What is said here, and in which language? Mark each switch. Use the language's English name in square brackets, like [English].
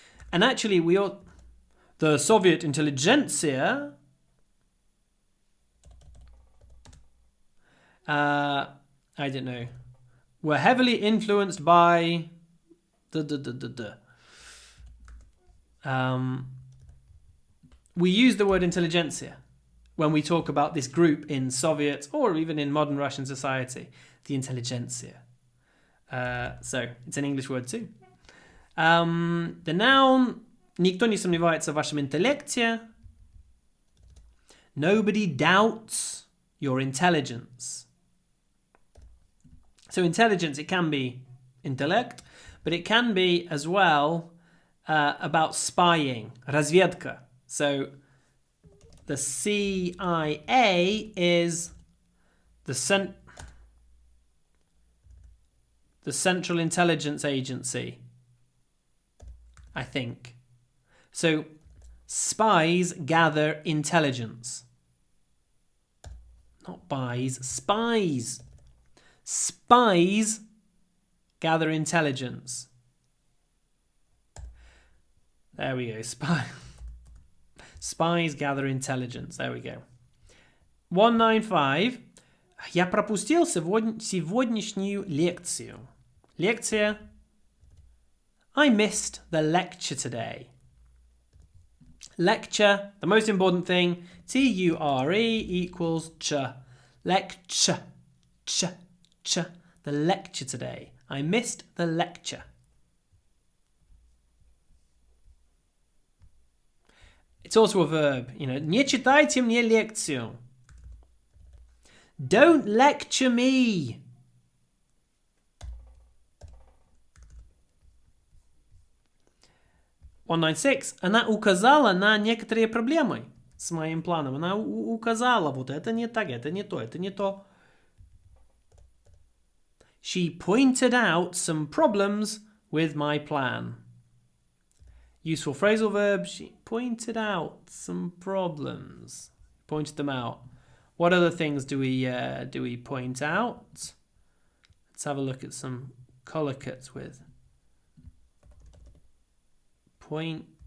[English] And actually, the Soviet intelligentsia, I don't know, were heavily influenced by we use the word intelligentsia when we talk about this group in Soviet or even in modern Russian society, the intelligentsia. So it's an English word too. The noun, [Russian] никто не сомневается в вашем интеллекте. [English] Nobody doubts your intelligence. So intelligence, it can be intellect, but it can be as well about spying, разведка. So the CIA is the Central Intelligence Agency, I think. So spies gather intelligence. Not buys, spies. Spies gather intelligence. There we go. Spies gather intelligence. There we go. 195. [Russian] Я пропустил сегодняшнюю лекцию. Лекция. [English] I missed the lecture today. Lecture, the most important thing, T-U-R-E equals ch. Lecture. Ch. The lecture today. I missed the lecture. It's also a verb, you know. [Russian] Не читайте мне лекцию. [English] Don't lecture me. [Russian] (196) Она указала на некоторые проблемы с моим планом. Она указала, вот это не так, это не то, это не то. [English] She pointed out some problems with my plan. Useful phrasal verb. She pointed out some problems. Pointed them out. What other things do we point out? Let's have a look at some collocates with point.